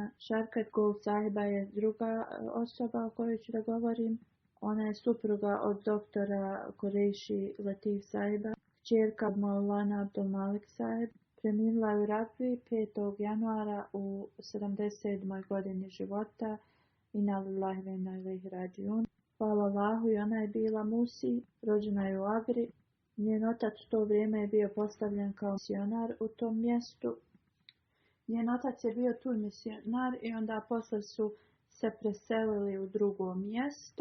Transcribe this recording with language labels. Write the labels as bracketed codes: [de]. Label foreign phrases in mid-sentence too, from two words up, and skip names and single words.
[bs] Sharkat Gul Sahiba je druga osoba o kojoj ću da govorim. Ona je supruga od doktora Kureishi Latif Sahiba, kćerka Maulana Abdul Malik Sahib. Preminula je u Rabbi 5. januara u 77. godini života. [ar] إنا لله وإنا إليه راجعون. [bs] Hvala Allahu, i ona je bila musi, rođena je u Agri. Njen otac u to vrijeme je bio postavljen kao misionar u tom mjestu. Njen otac je bio tu misionar i onda posle su se preselili u drugo mjesto.